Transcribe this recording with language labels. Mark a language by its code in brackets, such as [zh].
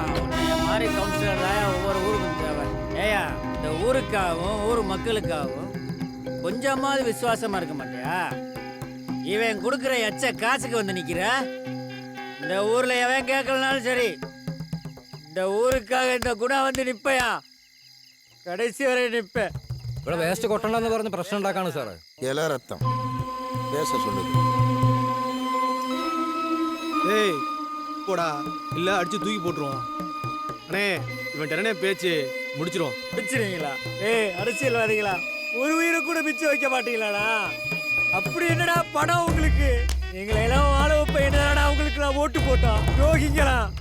[ta] உன்னைய மாதிரி கவுன்சிலர் தான் ஒவ்வொரு ஊருக்கும் தேவை. ஏயா, இந்த ஊருக்காகவும் ஊர் மக்களுக்காகவும் கொஞ்சமாவது விசுவாசமா இருக்க மாட்டியா? இவன் கொடுக்குற எச்ச காசுக்கு வந்து நிக்கிற. இந்த ஊர்ல எவன் கேட்கலனாலும் சரி, இந்த ஊருக்காக இந்த குணா வந்து நிப்பையா, கடைசி வரை நிப்பேன். [ml] ഇവിടെ വേസ്റ്റ് കൊട്ടണ്ടെന്ന് പറഞ്ഞ് പ്രശ്നം ഉണ്ടാക്കാണ് സാറേ. [ta] இல ரத்தம் பேச சொல்லுது. ஏய் போடா, இல்லை அடிச்சு தூக்கி போட்டுருவோம். அண்ணே, இவன் டனே பேச்சு முடிச்சிருவோம். பிச்சிருவீங்களா? ஏய் அரசியல்வாதிகளா, ஒரு உயிரை கூட பிச்சு வைக்க மாட்டீங்களாடா? அப்படி என்னடா பணம் உங்களுக்கு? எங்களை எல்லாம் வாழ வைப்ப என்னடா உங்களுக்கு நான் ஓட்டு போட்டோம் யோகிங்களா?